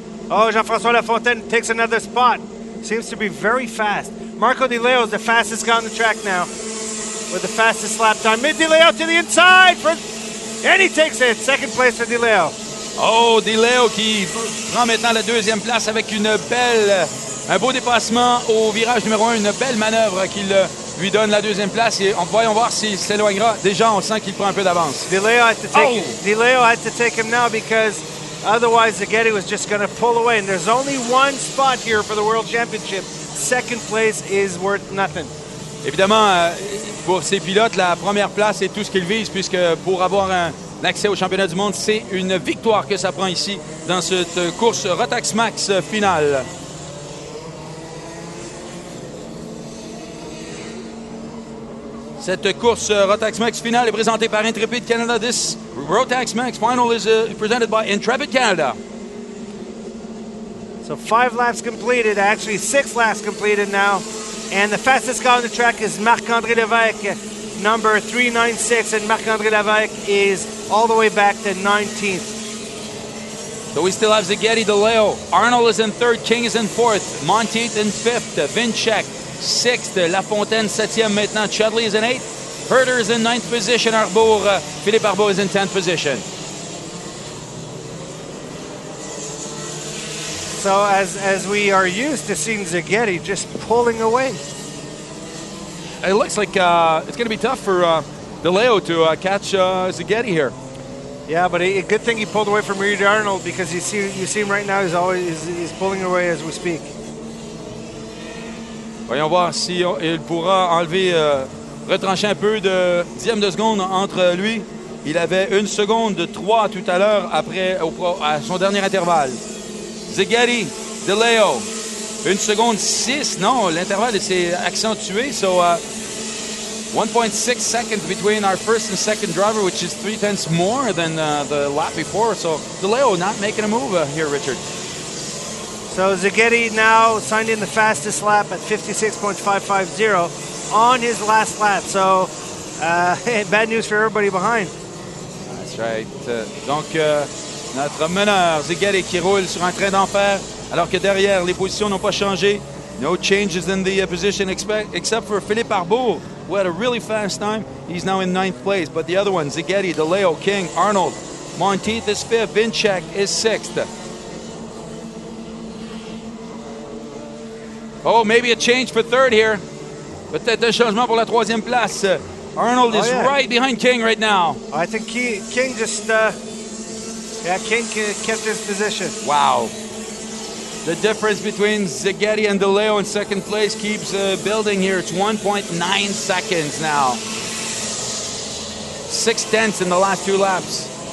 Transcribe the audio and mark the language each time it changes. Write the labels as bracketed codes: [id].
[en] Oh, Jean-François Lafontaine takes another spot. Seems to be very fast. Marco Di Leo is the fastest guy on the track now with the fastest lap time. Di Leo to the inside, and he takes it. Second place for Di Leo. [fr] Oh, Di Leo qui prend maintenant la deuxième place avec un beau dépassement au virage numéro 1, une belle manœuvre qui lui donne la deuxième place. Et voyons voir s'il s'éloignera. Déjà, on sent qu'il prend un peu d'avance. [en] Di Leo had to take him now because otherwise Zaghetti was just going to pull away. And there's only one spot here for the World Championship. Second place is worth nothing. [fr] Évidemment, pour ces pilotes, la première place est tout ce qu'ils visent, puisque pour avoir un accès au championnat du monde, c'est une victoire que ça prend ici dans cette course Rotax Max finale. Cette course Rotax Max finale est présentée par Intrepid Canada. [en] This Rotax Max final is presented by Intrepid Canada. So 5 laps completed, actually 6 laps completed now. And the fastest guy on the track is Marc-André Lévesque, number 396. And Marc-André Lévesque is all the way back to 19th. So we still have Zaghetti, De Leo. Arnold is in 3rd, King is in 4th, Monteith in 5th, Vincek 6th, Lafontaine [fr] 7e maintenant, [en] Chudley is in 8th, Herder is in 9th position, Philippe Arbour is in 10th position. So as we are used to seeing Zaghetti just pulling away. It looks like it's going to be tough for De Leo to catch Zaghetti here. Yeah, but a good thing he pulled away from Reed Arnold, because you see him right now. He's pulling away as we speak. [fr] Voyons voir si il pourra enlever, retrancher un peu de dixième de seconde entre lui. Il avait 1 seconde de 3 tout à l'heure à son dernier intervalle. Zaghetti, De Leo, 1 seconde 6. Non, l'intervalle s'est accentué. [en] So 1.6 seconds between our first and second driver, which is 3/10 more than the lap before. So De Leo not making a move here, Richard. So Zaghetti now signed in the fastest lap at 56.550 on his last lap. So bad news for everybody behind. That's right. [fr] Donc, notre meneur, Zaghetti, qui roule sur un train d'enfer, alors que derrière, les positions n'ont pas changé. [en] No changes in the position except for Philippe Arbour, who had a really fast time. He's now in 9th place. But the other one, Zaghetti, De Leo, King, Arnold, Monteith is 5th, Vincek is 6th. Oh, maybe a change for 3rd here. [fr] Peut-être un changement pour la 3e place. [en] Arnold is right behind King right now. I think King just... King kept his position. Wow. The difference between Zaghetti and De Leo in 2nd place keeps building here. It's 1.9 seconds now. 6/10 in the last 2 laps.